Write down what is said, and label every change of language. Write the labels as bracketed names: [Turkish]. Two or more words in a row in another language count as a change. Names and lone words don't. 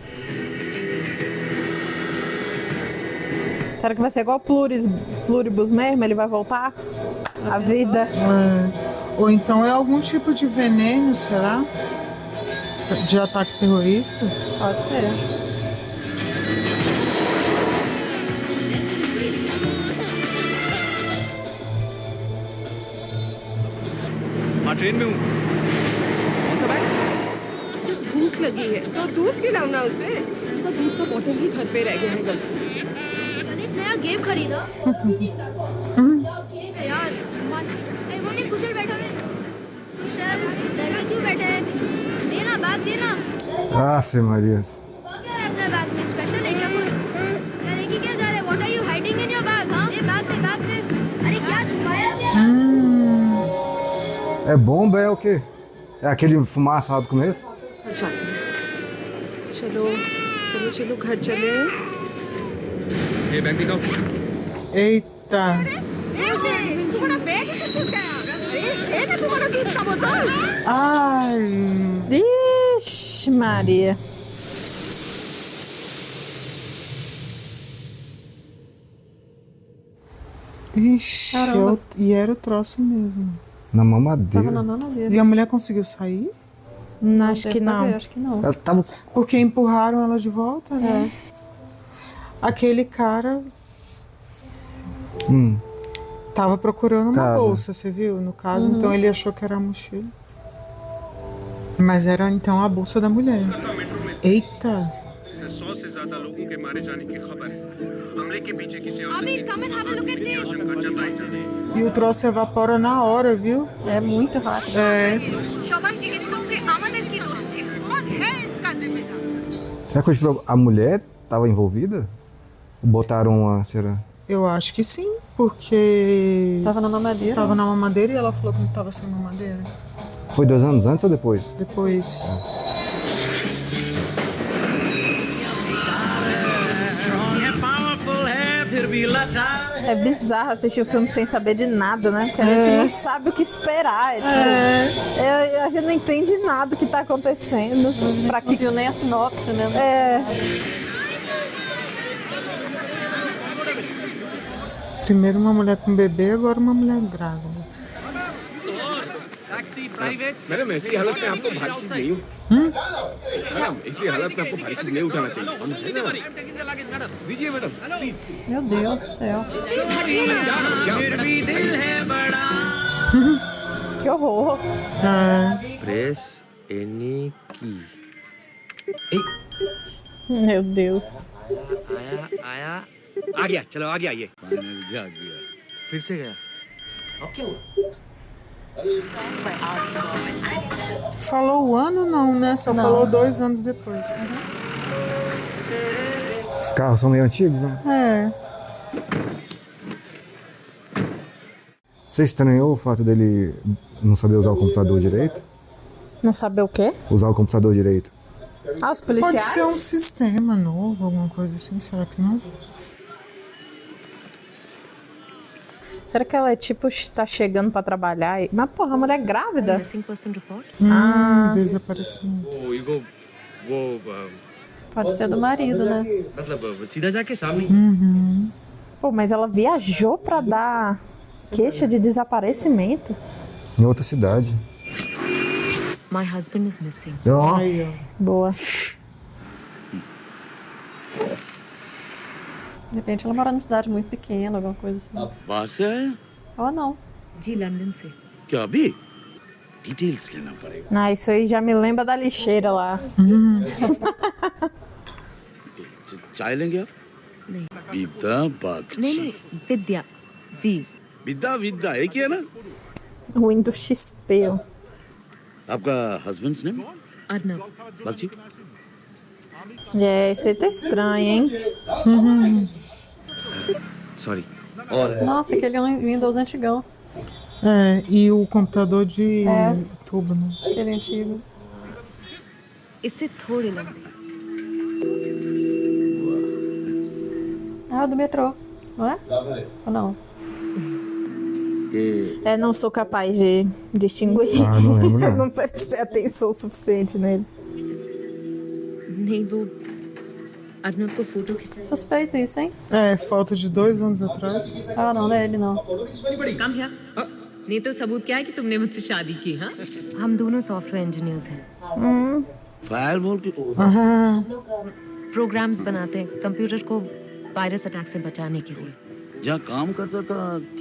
[Portuguese] Será que vai ser igual Pluribus mesmo? Ele vai voltar? A vida? É. Ou então é algum tipo de veneno, será? De ataque terrorista? Pode ser. [Hindi] ट्रेन में हूँ कौन सा बैग उसे भूख लगी है तो दूध पिलाओ ना उसे उसका दूध का बोतल ही घर पे रह गया है गलती से ललित नया गेम खरीदा गेम है यार मस्त ए, वो देख कुशल बैठा है कुशल इधर में क्यों बैठा है देना बैग देना [Portuguese] Aff, Marias. [Hindi] क्या है अपने बैग में स्पेशल है क्या कुछ क्या लेके क्या जा रहे [English] What are you hiding in your bag [Hindi] हां ये बैग दे अरे क्या छुपाया क्या [Portuguese] É bomba, é o quê? É aquele fumaça lá do começo? [Hindi] अच्छा चलो चलो चलो घर चले ये बैग दिखाओ [Portuguese] Eita! [Hindi] तुम्हारा बैग ही छूट गया है ना तुम्हारा दूध का बोतल [Portuguese] Ai! Ixi, Maria. Ixi, Caramba. e era o troço mesmo. Na Tava mamadeira. na mamadeira. E a mulher conseguiu sair? Acho que Deu pra não. ver, acho que não. Ela tava. Porque empurraram ela de volta, né? Aquele cara tava procurando uma Tava. bolsa, você viu? No caso, então ele achou que era a mochila. Mas era então a bolsa da mulher. Eita! [Hindi] इसे 100 से ज्यादा लोगों के मारे जाने की खबर है हमले के पीछे किसी [English] अभी come and have a look at this [Hindi] आशंका जताई जा रही है [Portuguese] E o troço evapora na hora, viu? É muito rápido. É. [Bangla] সবাই জিজ্ঞেস করছে আমাদের কি দোষ ছিল [Hindi] कौन है इसका जिम्मेदार [Portuguese] Será que a mulher tava envolvida? Botaram uma. Será? Eu acho que sim, porque Tava na mamadeira. tava na mamadeira e ela falou que não tava sem mamadeira. Foi 2 anos antes ou depois? Depois. É bizarro assistir o filme sem saber de nada, né? Porque a gente não sabe o que esperar. A gente não entende nada que tá acontecendo. Pra Não que... viu nem a sinopse, né? É, Primeiro uma mulher com bebê, agora uma mulher grávida. [Hindi] मैडम ऐसी हालत में आपको भारी चीज नहीं मैडम ऐसी हालत में आपको भारी चीज नहीं उठाना चाहिए हम है ना दीजिए [English] madam please [Portuguese] Meu Deus do céu. que horror. [English] press any key [Portuguese] Meu Deus. [Hindi] आया आ गया चलो आगे आइए फिर से गया [Portuguese] Falou o ano não, né? Só falou 2 anos depois. Os carros são meio antigos, né? É. Você estranhou o fato dele não saber usar o computador direito? Não saber o quê? Usar o computador direito. Ah, os Pode policiais? ser um sistema novo, alguma coisa assim, será que não? Será que ela é tipo, tá chegando pra trabalhar? Mas porra, a mulher é grávida. [English] missing person report [Portuguese] Desaparecimento. [Hindi] वो [Portuguese] Pode ser do marido, né? [Hindi] मतलब सीधा जाके सामने [Portuguese] Pô, mas ela viajou pra dar queixa de desaparecimento. Em outra cidade. [English] my husband is missing [Portuguese] Ó, Aí, ó. Boa. De repente ela mora numa cidade muito pequena, alguma coisa assim. [Hindi] बाहर से आया [Portuguese] Ou não. [Hindi] जी लंदन से क्या अभी डिटेल्स लेना पड़ेगा [Portuguese] Ah, isso aí já me lembra da lixeira lá. [Hindi] चाय लेंगे आप नहीं विद्या नहीं बागची नहीं विद्या वी विद्या विद्या एक ही है ना [Portuguese] Windows XP. Ó. [English] आपका husband's name अर्नब बागची [Portuguese] É, isso aí tá estranho, hein? [Hindi] सॉरी और [Portuguese] Nossa, aquele é um Windows antigão. É, e o computador de tubo, né? Aquele antigo. [Hindi] इससे थोड़े लंबे [Portuguese] Ah, o do metrô. Não é? Ou não? [Hindi] ये [Portuguese] É, não sou capaz de distinguir. Ah, não lembro, não. Eu não prestei atenção o suficiente nele. [Hindi] नहीं वो अर्नब को फोटो खींच [Portuguese] Suspeito isso, hein? É, foto de 2 anos atrás. Ah, não, não é ele, não. [Hindi] कम है नहीं तो सबूत क्या है कि तुमने मुझसे शादी की हाँ हम दोनों [English] software engineers [Hindi] हैं फायरवॉल के प्रोग्राम्स बनाते हैं कंप्यूटर को [English] virus attack [Hindi] से बचाने के लिए जहाँ काम करता था क्या